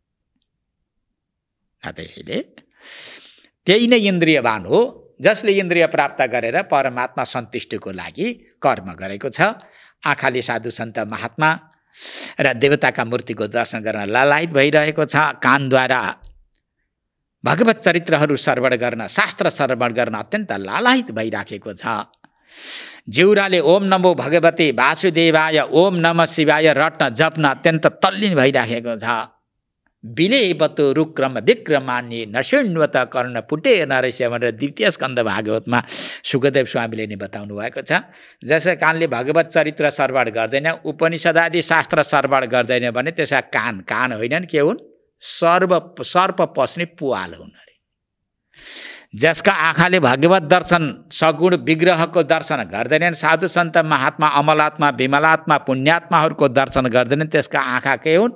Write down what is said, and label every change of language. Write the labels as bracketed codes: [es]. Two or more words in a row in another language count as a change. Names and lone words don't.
[ne] त्यसैले त्यही नै इन्द्रियवान हो जसले इन्द्रिय प्राप्त गरेर परमात्मा सन्तुष्टिको लागि कर्म गरेको छ। आँखाले साधु सन्त महात्मा र देवताका मूर्तिको दर्शन गर्न लालायित भइरहेको छ, कानद्वारा भगवत चरित्रहरू श्रवण गर्न, शास्त्र श्रवण गर्न अत्यन्त लालायित भइराखेको छ। जिउराले [sa] ओम नमो भगवते वासुदेवाय, ओम नमः शिवाय [ne] रट्न जप्न अत्यन्त तल्लीन भइराखेको छ। [sa] विलेपतो रुक्रम विक्रमान्य नशृण्वत कर्ण पुटे नरस्य [ne] भनेर 2 स्कन्द भागवतमा सुखदेव स्वामीले नै बताउनु भएको छ। जसै कानले भगवत चरित्र श्रवण गर्दैन, उपनिषद आदि शास्त्र श्रवण गर्दैन भने त्यसका कान होइनन्, के हुन्? सर्प पस्ने पुवाल हुन् अरे। जसका आँखाले भगवत दर्शन सगुण विग्रहको दर्शन गर्दैनन्, साधु सन्त महात्मा अमलात्मा विमलात्मा पुण्यात्माहरूको दर्शन गर्दैनन्, त्यसका आँखा के हुन्?